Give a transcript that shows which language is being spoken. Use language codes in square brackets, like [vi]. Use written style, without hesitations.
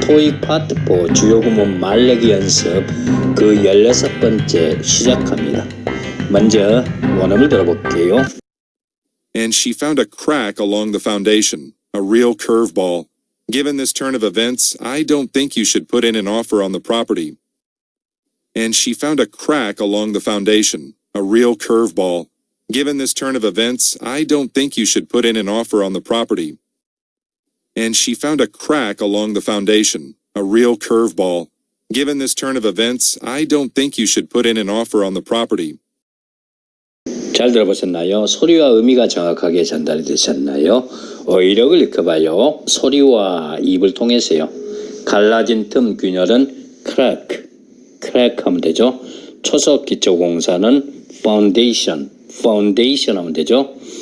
[ko] 토익 파트 4 주요 구문 말레기 연습 그 16번째 시작합니다. 먼저 원어를 들어볼게요. [en] And she found a crack along the foundation, a real curveball. Given this turn of events, I don't think you should put in an offer on the property. And she found a crack along the foundation, a real curveball. Given this turn of events, I don't think you should put in an offer on the property. And she found a crack along the foundation, a real curveball. Given this turn of events, I don't think you should put in an offer on the property. [ko] 잘 들어보셨나요? 소리와 의미가 정확하게 전달이 되셨나요? 어휘력을 익혀봐요. 소리와 입을 통해서요. 갈라진 틈 균열은 crack 하면 되죠. 초석 기초 공사는 foundation 하면 되죠.